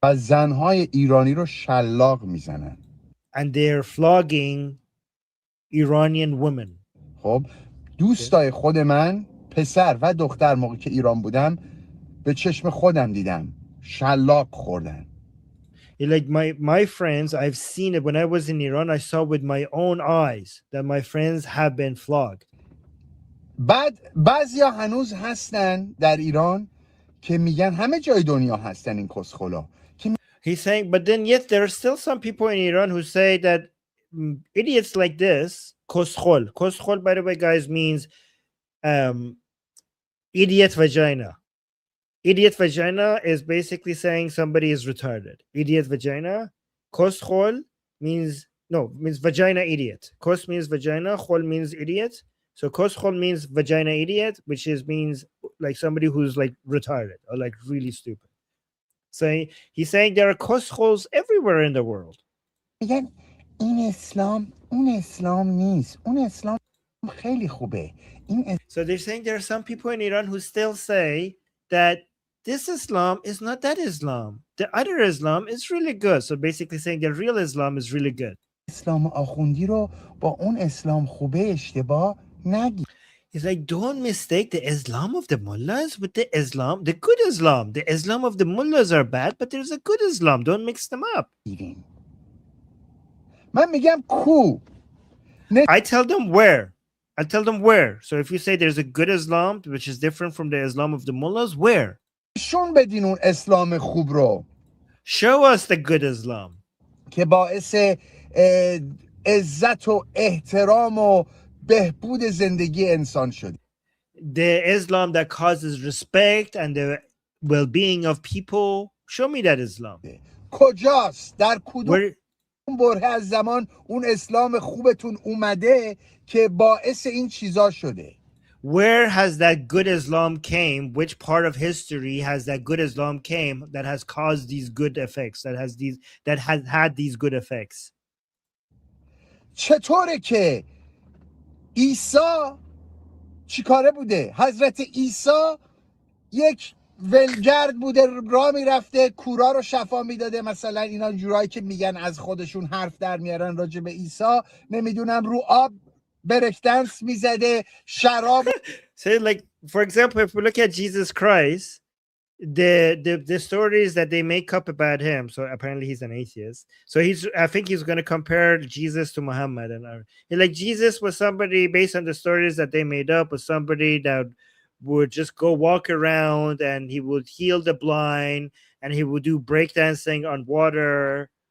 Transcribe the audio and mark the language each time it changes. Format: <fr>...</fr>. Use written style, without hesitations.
<fa>و زنهای ایرانی رو شلاق میزنن.</fa> <en>and they're flogging Iranian women.</en> <fa>خب دوستای خود من پسر و دختر موقع که ایران بودم به چشم خودم دیدم شلاق خوردن.</fa> <en>Like my friends, I've seen it when I was in Iran. I saw with my own eyes that my friends have been flogged.</en> <fa>بعد بعضیا هنوز هستن در ایران که میگن همه جای دنیا هستن این کسخلا.</fa> <en>He's saying, but then yet there are still some people in Iran who say that idiots like this, koskhol. Koskhol, by the way, guys, means idiot vagina. Idiot vagina is basically saying somebody is retarded. Idiot vagina. Koskhol means vagina idiot. Kos means vagina. Khol means idiot. So koskhol means vagina idiot, which means like somebody who's like retarded or like really stupid. So he's saying there are koskhols everywhere in the world.</en> <fa>میگن این اسلام اون اسلام نیست. اون اسلام خیلی خوبه.</fa> <en>So they're saying there are some people in Iran who still say that this Islam is not that Islam. The other Islam is really good. So basically saying the real Islam is really good.</en> <fa>اسلام آخوندی رو با اون اسلام خوبه اشتباه نگی.</fa> <en>He's like, don't mistake the Islam of the mullahs with the Islam, the good Islam. The Islam of the mullahs are bad, but there's a good Islam. Don't mix them up.</en> <fa>من میگم کو.</fa> <en>I tell them where. So if you say there's a good Islam, which is different from the Islam of the mullahs, where?</en> <fa>شون بدین اون اسلام خوب رو.</fa> <en>Show us the good Islam.</en> <fa>که باعث عزت و احترام و بهبود زندگی انسان شده.</fa> <en>The Islam that causes respect and the well-being of people. Show me that Islam.</en> <fa>کجاست؟ در کدوم بره از زمان اون اسلام خوبتون اومده که باعث این چیزا شده؟</fa> <en>Where has that good Islam came? Which part of history has that good Islam came that has caused these good effects? That has had these good effects?</en> <fa>چطوره که عیسی چیکاره بوده؟ حضرت عیسی یک ولگرد بوده، راه میرفته، کورا رو شفا میداده. مثلا اینا جورایی که میگن از خودشون حرف در میارن راجع به عیسی، نمیدونم رو آب برکدنس میزده، شراب.</fa> <en>So like for example, if we look at Jesus Christ, the stories that they make up about him, so apparently he's an atheist, so I think he's going to compare Jesus to Muhammad, and like Jesus was somebody based on the stories that they made up, was somebody that would just go walk around and he would heal the blind and he would do breakdancing on water.</en>